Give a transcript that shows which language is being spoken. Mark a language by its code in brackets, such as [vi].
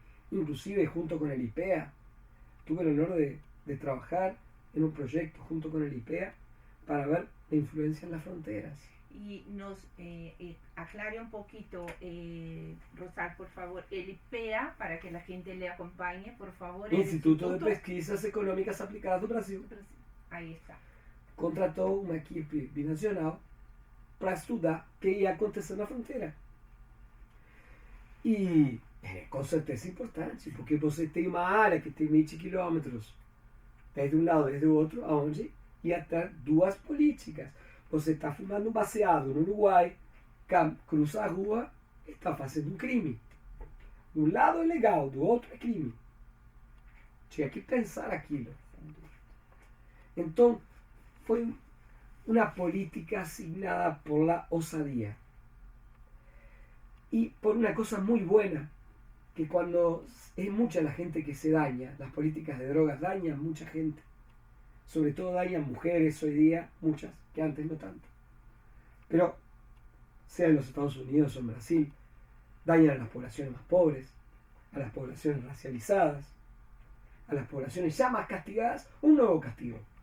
[es] Inclusive junto con el IPEA, tuve el honor de trabajar en un proyecto junto con el IPEA para ver la influencia en las fronteras. y nos aclare un poquito, Rosal, por favor, el IPEA, para que la gente le acompañe, por favor. [pt] Instituto de Pesquisas Econômicas Aplicadas do Brasil. [es] Ahí está. [pt] Contratou uma equipe binacional para estudar o que ia acontecer na fronteira. E com certeza é importante, porque você tem uma área que tem 20 quilômetros, desde um lado e desde o outro, onde ia ter duas políticas. Você está fumando um baseado no Uruguai, cruza a rua e está fazendo um crime. De um lado é legal, do outro é crime. Tinha que pensar aquilo. Então, foi uma política [es] asignada por la osadía. Y por una cosa muy buena, que cuando es mucha la gente que se daña, las políticas de drogas dañan mucha gente. Sobre todo dañan mujeres hoy día, muchas, que antes no tanto. Pero, sea en los Estados Unidos o en Brasil, dañan a las poblaciones más pobres, a las poblaciones racializadas, a las poblaciones ya más castigadas, un nuevo castigo.